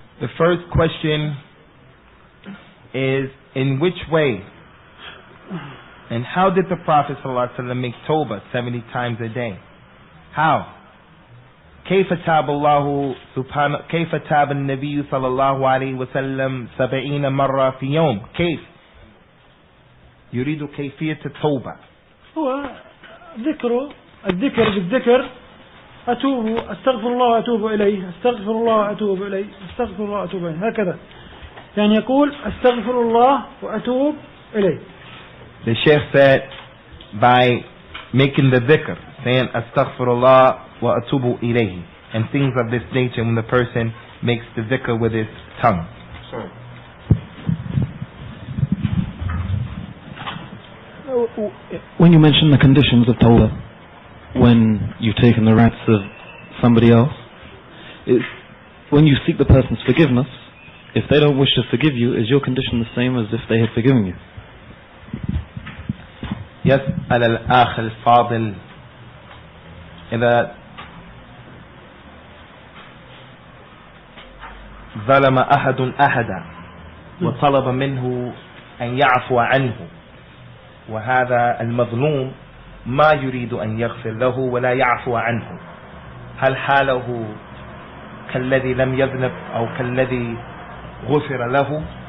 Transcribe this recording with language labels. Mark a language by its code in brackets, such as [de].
[en] The first question is, in which way and how did the Prophet ﷺ make tawbah 70 times a day? How? [ar] كيف تاب الله سبحانه كيف تاب النبي صلى الله عليه وسلم 70 مرة في يوم؟ كيف؟ يريد كيفية التوبة. هو الذكر بالذكر، أتوب أستغفر الله وأتوب إليه، أستغفر الله وأتوب إليه، أستغفر الله وأتوب إليه، هكذا. يعني يقول أستغفر الله وأتوب إليه. [en] The Shaykh said by making the dhikr, saying astaghfirullah wa atubu ilayhi, and things of this nature when the person makes the dhikr with his tongue. Sorry. When you mention the conditions of tawbah, when you've taken the rights of somebody else, when you seek the person's forgiveness, if they don't wish to forgive you, is your condition the same as if they had forgiven you? [ar] يسأل الأخ الفاضل إذا ظلم أحد أحدا وطلب منه أن يعفو عنه، وهذا المظلوم ما يريد أن يغفر له ولا يعفو عنه، هل حاله كالذي لم يذنب أو كالذي غفر له؟